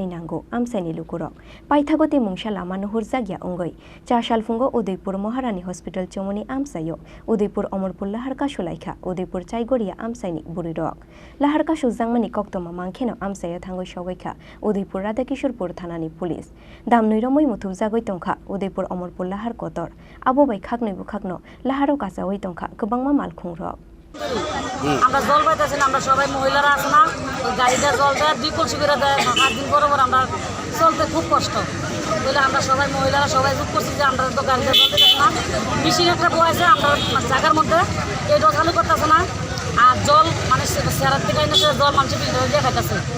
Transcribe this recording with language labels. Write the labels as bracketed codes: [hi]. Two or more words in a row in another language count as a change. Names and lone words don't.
[trp] nango Amchaini lukurok paithagote mungsa lama no hurjagya ongoi Chasalo Udaipur Maharani Hospital chomoni Amchaio Udaipur Amarpur Lahar Kasulaikha Udaipur Chaigaria Amchaini Bwrwirok Lahar Kasujangmani koktoma mangkheno Amchaio thangoi shogaikha Udaipur Radakishorpur Thanani Police Damnoi romoi muthubjagoi tongkha Udaipur Amarpur Lahar kotor abo bai khaknoi bukhakno Laharo kasawoi tongkha gobangma malkhungrok [bn] আমরা জল পাইতেছি না আমরা সবাই মহিলারা আছে না গাড়িটা জল দেয় 2 কলসি করে দেয় 8 দিন পর আমরা চলতে খুব কষ্ট বলে আমরা সবাই মহিলারা সবাই যোগ করছি যে আমরা তো গাড়িটা জল দিতেছি না মেশিন একটা বয়েছে আমরা জায়গার মধ্যে এটা চালু করতেছে না আর জল মানে সেরার থেকে এনে জল মানুষের ফিল্টার দিয়ে খাইতেছে